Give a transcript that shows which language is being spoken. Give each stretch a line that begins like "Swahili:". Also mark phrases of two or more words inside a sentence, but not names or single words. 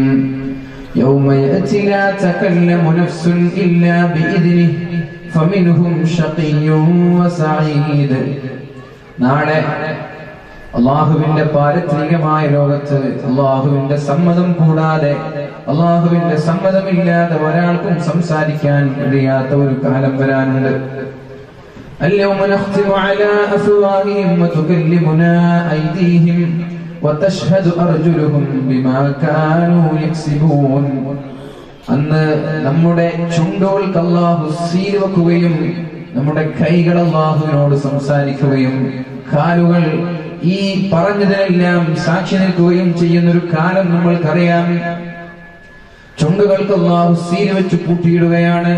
Arabic: يوم يأت لا تكلم نفس إلا بإذنه فمنهم شقي وسعيد.
Malayalam: നാളെ അല്ലാഹുവിന്റെ പാരത്രികമായ ലോകത്ത് അല്ലാഹുവിന്റെ സമ്മതം കൂടാതെ, അല്ലാഹുവിന്റെ സമ്മതമില്ലാതെ ഒരാൾക്കും സംസാരിക്കാൻ കഴിയാത്ത ഒരു കാലം വരാനുണ്ട്.
Arabic: اليوم نختم على أفواههم وتكلمنا أيديهم وتشهد أرجلهم بما كانوا يكسبون.
Malayalam: അന്ന് നമ്മുടെ ചുണ്ടുകൾക്ക് അല്ലാഹു സീൽ വെക്കുകയും നമ്മുടെ കൈകൾ അല്ലാഹുവിനോട് സംസാരിക്കുകയും കാലുകൾ ഈ പറഞ്ഞതിനെല്ലാം സാക്ഷി നിൽക്കുകയും ചെയ്യുന്നൊരു കാലം നമ്മൾക്കറിയാം. ചുണ്ടുകൾക്ക് അല്ലാഹു സീൽ വെച്ച് പൂട്ടിയിടുകയാണ്.